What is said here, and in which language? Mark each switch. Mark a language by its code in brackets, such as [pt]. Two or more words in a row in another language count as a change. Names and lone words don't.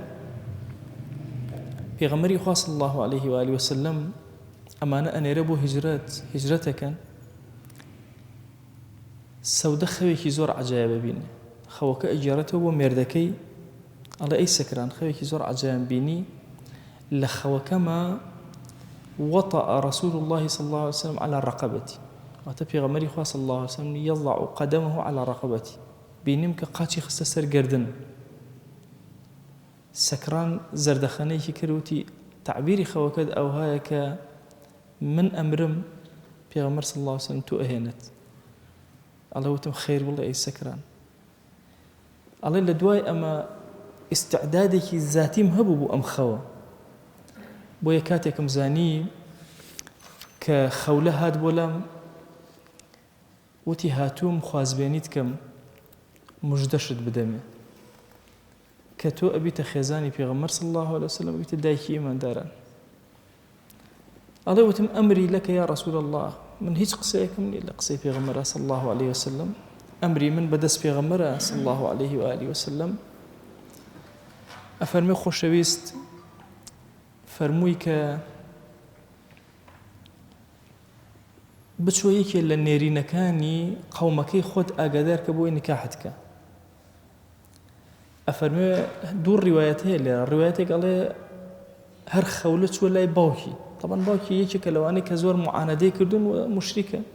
[ckb] پێغەمبەری خوا [ar] صلی الله علیه و آله وسلم [ckb] ئەمانە ئەنێرە بۆ هیجرەتەکەن سەودە خەوێکی زۆر عەجایبە بینی خەوەکە ئەگێڕێتەوە بۆ مێردەکەی ئەڵێ ئەی سەکران خەوێکی زۆر عەجایب بینی لە خەوەکەما [ar] وطأ رسول الله صلى الله عليه وسلم على رقبتي [ckb] واتە پێغەمبەری خوا [ar] صلی الله عليه وسلم يضع قدمه على رقبتي [ckb] بینیم کە قاچی خستە سەر گردن سەکران زەردەخەنەیەکی کردوتی تعبیری خەوەکەت ئەوهایە کە من ئەمرم پێغەمبەر [ar] صلی الله عليه وسلم [ckb] تو ئەهێنێت ئەڵێ وتم خێر بڵێ ئەی سەکران ئەڵێ لە دوای ئەمە ئیستعدادێکی زاتیم هەبوو بوو ئەم خەوە بۆیە کاتێکم زانی کە خەولە هات بۆ لام وتی هاتووم خوازبێنیت کەم مژدەشت بدەمێ کە تۆ ئەبیتە خێزانی پێغەمبەر [ar] صلی الله عليه وسلم [ckb] ئەبیتە دایکی ئیمانداران ئەڵێ وتم ئەمری لەکە [ar] یا رسول الله [ckb] من هیچ قسەیەکم نییە لە قسەی پێغەمبەرە [ar] صلی الله عليه وسلم [ckb] ئەمری من بەدەست پێغەمبەرە [ar] صلی الله عليه و آله وسلم [ckb] ئەفەرمێ خۆشەویست فەرمووی کە بچۆ یەکێ لە نێرینەکانی قەومەکەی خۆت ئاگادار کە بۆی نکاحت کە ئەفەرمێ دوو ڕیوایەت هەیە لێرە ڕیوایەتێک ئەڵێ هەر خەولە چووە لای باوکی طبعا باوکی یەکێکە لەوانەی کە زۆر معانەدەی کردوون و مشریکە